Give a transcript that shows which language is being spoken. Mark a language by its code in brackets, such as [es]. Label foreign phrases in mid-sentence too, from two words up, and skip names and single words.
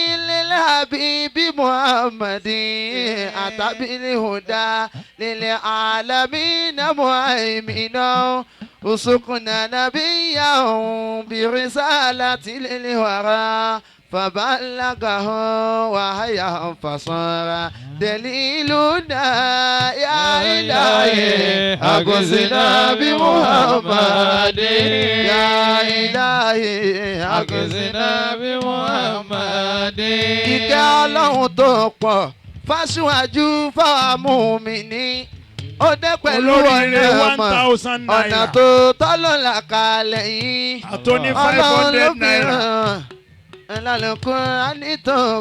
[ar] للحبيب محمد أتى بالهدى للعالمين مهيمنا وسقنا نبيا برسالة للورى فبلغه وهي فصار دليلنا يا إلهي أغثنا بمحمد يا إلهي أغثنا [yo] بمحمد ìkẹ́ Ọlọ́run tó pọ̀ fáṣíwájú fámùmíní ó dé pẹ̀lú ọ̀nà tó tọ́lọ́lá kalẹ̀ yìí Ọlọ́run ló mìíràn Al-Qur'ani tó